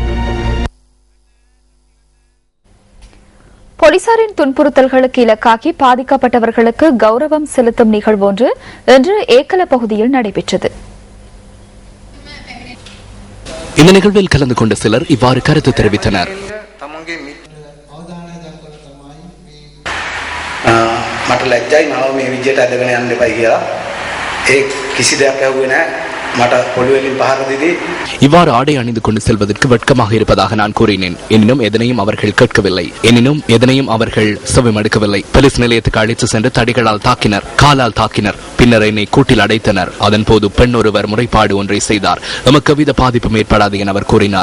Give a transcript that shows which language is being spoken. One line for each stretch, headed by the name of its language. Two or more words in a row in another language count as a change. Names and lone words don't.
Tamil: போலீசாரின் துன்புறுத்தல்களுக்கு இலக்காகி பாதிக்கப்பட்டவர்களுக்கு கௌரவம் செலுத்தும் நிகழ்வு ஒன்று இன்று ஏக்கல பகுதியில் நடைபெற்றது. இந்த நிகழ்வில் கலந்து கொண்ட சிலர் இவ்வாறு கருத்து தெரிவித்தனர்.
Sinhala: මට ලැජ්ජයි මාව මේ විදියට අදගෙන යන්න එපයි කියලා. ඒ කිසි දෙයක් ඇහුවේ නැහැ. මට පොළොවෙලින් පහර දෙදී
Tamil: இவ்வாறு ஆடை அணிந்து கொண்டு செல்வதற்கு வெட்கமாக இருப்பதாக நான் கூறினேன். எனினும் எதனையும் அவர்கள் கேட்கவில்லை. எனினும் எதனையும் அவர்கள் செவிமடுக்கவில்லை. போலீஸ் நிலையத்துக்கு அழைத்து சென்று தடிகளால் தாக்கினர், காலால் தாக்கினர். பின்னர் என்னை கூட்டில் அடைத்தனர். அதன் போது பெண் ஒருவர் முறைப்பாடு ஒன்றை செய்தார். நமக்கு எவ்வித பாதிப்பும் ஏற்படாது என அவர் கூறினார்.